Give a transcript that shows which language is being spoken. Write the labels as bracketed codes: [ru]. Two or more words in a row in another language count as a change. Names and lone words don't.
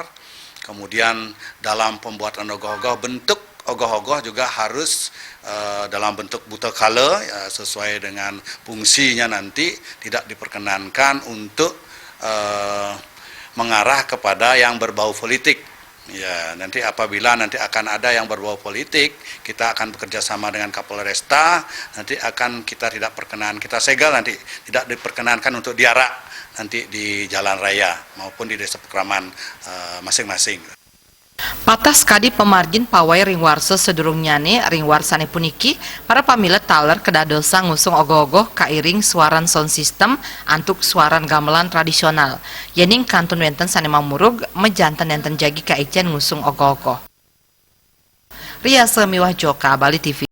[id] Kemudian dalam pembuatan ogoh-ogoh, bentuk ogoh-ogoh juga harus dalam bentuk buta kala sesuai dengan fungsinya, nanti tidak diperkenankan untuk mengarah kepada yang berbau politik. Ya, nanti apabila nanti akan ada yang berbau politik, kita akan bekerja sama dengan Kapolresta, nanti akan kita tidak perkenan, kita segel nanti tidak diperkenankan untuk diarak nanti di jalan raya maupun di desa pekraman masing-masing. [ban] Patah sekali pemargin pawai ringwarso sedurung nyane ringwarsane puniki para pamilet taler kedadosa ngusung ogoh-ogoh kairing suaran [en] sound system [ban] antuk suaran gamelan tradisional yening kantun wenten sane mamurug mejanten enten jagi kaijen ngusung ogoh-ogoh. Ria Semiwah Joka, Bali TV.